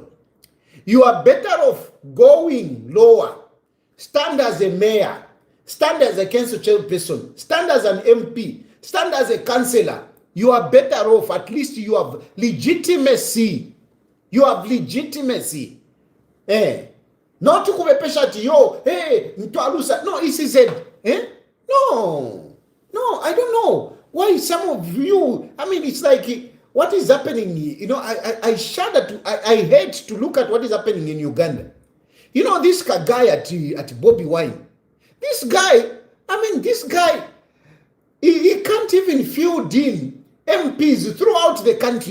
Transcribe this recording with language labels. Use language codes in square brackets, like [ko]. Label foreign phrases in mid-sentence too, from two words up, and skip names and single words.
[en] You are better off going lower. Stand as a mayor. Stand as a council chairperson. Stand as an MP. Stand as a councillor. You are better off. At least you have legitimacy. You have legitimacy. Not to [bem] kupepesha yo. Mtualusa. No, ECZ. [en] No, I don't know why some of you, I mean, it's like, what is happening? You know, I shudder I hate to look at what is happening in Uganda. You know, this guy at Bobby Wine. This guy, he can't even field in MPs throughout the country.